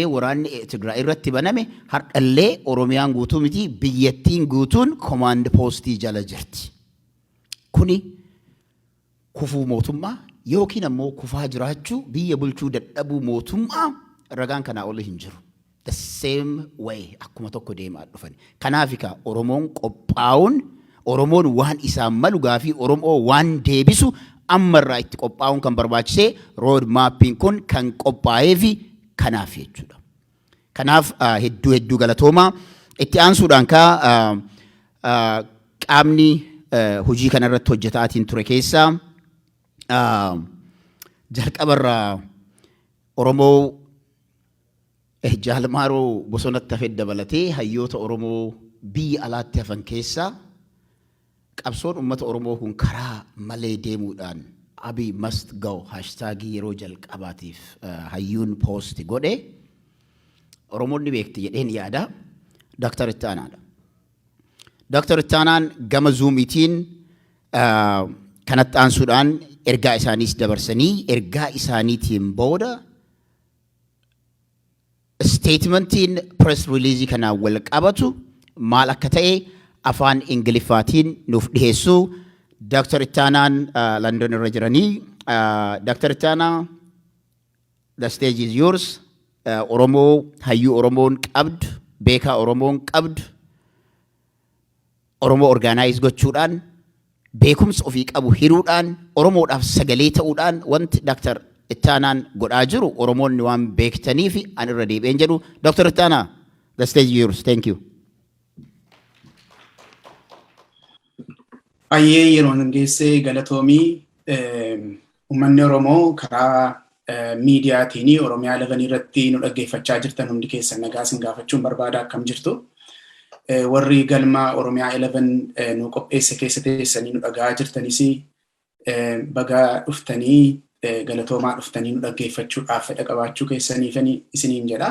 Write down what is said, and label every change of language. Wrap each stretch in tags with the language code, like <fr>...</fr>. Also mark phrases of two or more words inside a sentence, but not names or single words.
<om>waraanni Tigraay irratti baname hardhallee Oromiyaan guutuu miti biyyattiin guutuun</om> <en>command postii</en> <om>jala jirti kuni kufuu mootummaa yookiin ammoo kufaa jiraachuu biyya bulchuu dadhabuu mootummaa ragaan kanaa ol hin jiru</om> <en>the same way</en> <om>akkuma tokko deemaa dhufan kanaafika Oromoon qophaa'uun Oromoon waan isaan malu gaafii Oromoo waan deebisu ammarraa itti qophaa'uun kan barbaachisee</om> <en>road mapping</en> <om>kun kan qophaa'ee fi kanaaf jechuudha kanaaf hedduu galatoomaa itti aansuudhaan qaamni hojii kana irratti hojjetaatiin ture keessaa jalqabarraa Oromoo jaalmaaroo bosonatti hafee dabalatee hayyoota Oromoo biyya alaatti hafan keessaa qabsoon uummata Oromoo kun karaa malee deemuudhaan</om> <en>Abi must go hashtag</en> <om>yeroo jalqabaatiif hayyuun post godhe Oromoonni beekti jedheen yaada Dr. Ittaanaadha. Dr. Ittaanaan gama zuumiitiin kanatti aansuudhaan ergaa isaaniis dabarsanii ergaa isaaniitiin booda statementiin</om> <en>press release</en> <om>kana wal qabatu maal akka ta'e afaan Ingiliffaatiin nuuf dhiheessu Dr. Ittaanaan London irra jiranii Dr. Ittaanaa</om> <en>the stage is yours</en> <om>Oromoo hayyuu Oromoon qabdu beekaa Oromoon qabdu Oromoo organize gochuudhaan beekumsa ofii qabu hiruudhaan Oromoodhaaf sagalee ta'uudhaan wanti Dr. Ittaanaan godhaa jiru Oromoonni waan beektanii fi an irra deebi'een jedhu Dr. Ittaanaa</om> <en>the stage is yours thank you.</en> <om>Ayyee yeroo Hangasitti galatoomii uummanni Oromoo karaa miidiyaatiin Oromiyaa 11 irratti nu dhaggeeffachaa jirtan hundi keessan nagaa isin gaafachuun barbaada akkam jirtu. Warri galma Oromiyaa 11 nu qopheesse keessa teessanii nu dhagaa jirtanis baga dhuftanii galatoomaa dhuftanii nu dhaggeeffachuudhaaf fedha qabaachuu keessaniif isiniin jedha.</om>